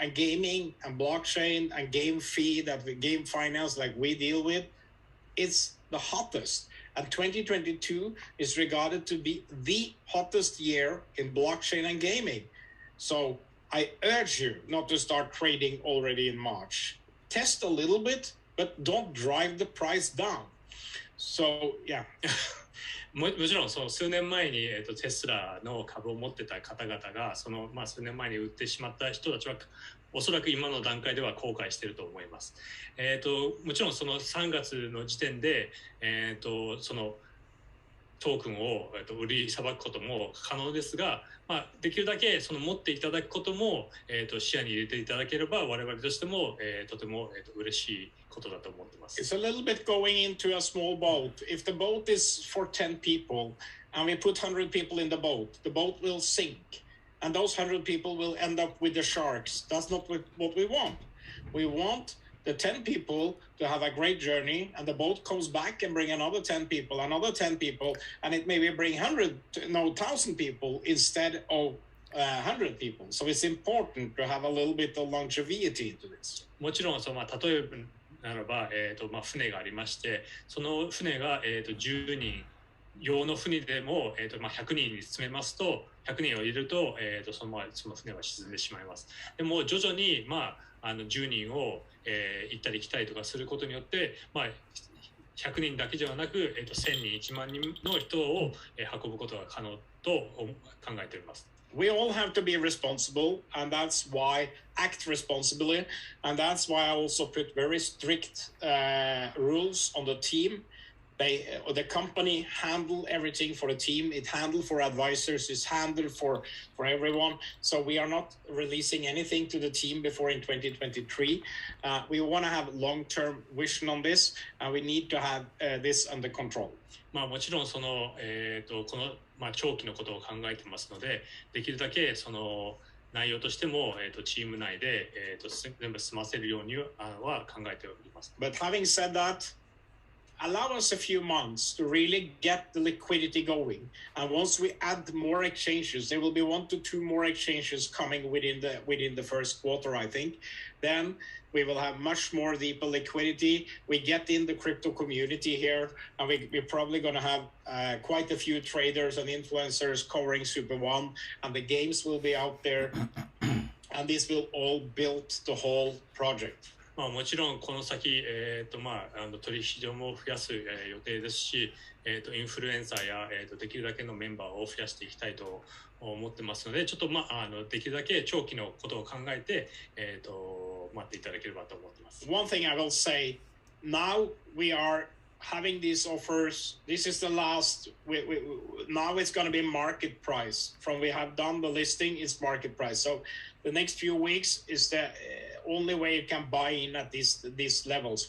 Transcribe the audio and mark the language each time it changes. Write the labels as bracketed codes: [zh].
[en] And gaming and blockchain and game fee game finance like we deal with, it's the hottest. And 2022 is regarded to be the hottest year in blockchain and gaming. So I urge you not to start trading already in March. Test a little bit, but don't drive the price down. So, yeah. [ja] もちろんその数年前に、テスラの株を持ってた方々がまあ、数年前に売ってしまった人たちはおそらく今の段階では後悔していると思います。もちろんその3月の時点で、そのトークンを売りさばくことも可能ですが、まあ、できるだけその持っていただくことも、視野に入れていただければ我々としても、とても、嬉しいことだと思ってます。 [en] It's a little bit going into a small boat. If the boat is for 10 people and we put 100 people in the boat will sink. And those 100 people will end up with the sharks. That's not what we want. We want the 10 people to have a great journey, and the boat comes back and bring another 10 people, and it maybe bring 1,000 people instead of 100 people. So it's important to have a little bit of longevity into this. [ja] もちろんまあ例えばならば、船がありまして、その船が、10人用の船でも、100人に詰めますと、100人を入れると、その船は沈んでしまいます。でも徐々に、10人を、行ったり来たりとかすることによって、100人だけではなく、1000人、1万人の人を、運ぶことが可能と考えております。 [en] We all have to be responsible, and that's why act responsibly, and that's why I also put very strict rules on the team. The company handle everything for the team. It handle for advisors. It's handle for everyone. So we are not releasing anything to the team before in 2023. We want to have long-term vision on this, and we need to have this under control. [ja] もちろんこの、長期のことを考えてますので、できるだけその内容としても、チーム内で、全部済ませるようには考えております。 [en] But having said that, allow us a few months to really get the liquidity going. And once we add more exchanges, there will be 1 to 2 more exchanges coming within the first quarter, I think. Then we will have much more deeper liquidity. We get in the crypto community here, and we're probably going to have quite a few traders and influencers covering Superone, and the games will be out there, and this will all build the whole project. [ja] もちろんこの先、取引所も増やす、予定ですし、インフルエンサーや、できるだけのメンバーを増やしていきたいと思ってますので、ちょっと、できるだけ長期のことを考えて、待っていただければと思っています。 [en] One thing I will say, now we are having these offers. This is the last. Now it's going to be market price. From we have done the listing, it's market price. So the next few weeks is the only way you can buy in at these levels.